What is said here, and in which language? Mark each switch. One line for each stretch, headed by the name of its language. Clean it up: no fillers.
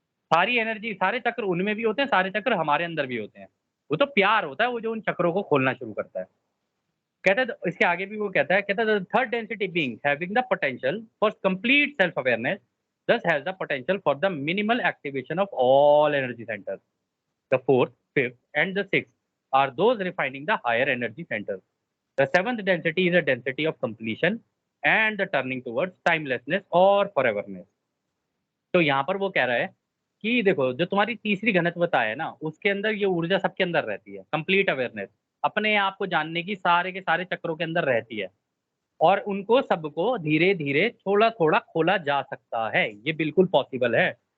Hindi: सारी एनर्जी, सारे चक्र उनमें भी होते हैं, सारे चक्र हमारे अंदर भी होते हैं। वो तो प्यार होता है वो जो उन चक्रों को खोलना शुरू करता है। कहता है इसके आगे भी वो कहता है
English: Third density being having the potential for complete self awareness thus has the potential for the minimal activation of all energy centers. The fourth, fifth, and the sixth are those refining the higher energy centers. The seventh density is a density of completion and the turning towards timelessness or foreverness.
Hindi: तो यहाँ पर वो कह रहा है कि देखो जो तुम्हारी तीसरी घनत्वता है ना, उसके अंदर ये ऊर्जा सबके अंदर रहती है, कंप्लीट अवेयरनेस, अपने आप को जानने की सारे के सारे चक्रों के अंदर रहती है, और उनको सबको धीरे धीरे थोड़ा थोड़ा खोला जा सकता है, ये बिल्कुल पॉसिबल है।